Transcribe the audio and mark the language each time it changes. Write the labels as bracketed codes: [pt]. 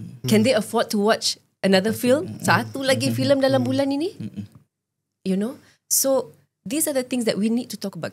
[en] Can they afford to watch another film? [ms] Satu lagi filem dalam bulan ini? [en] So these are the things that we need to talk about.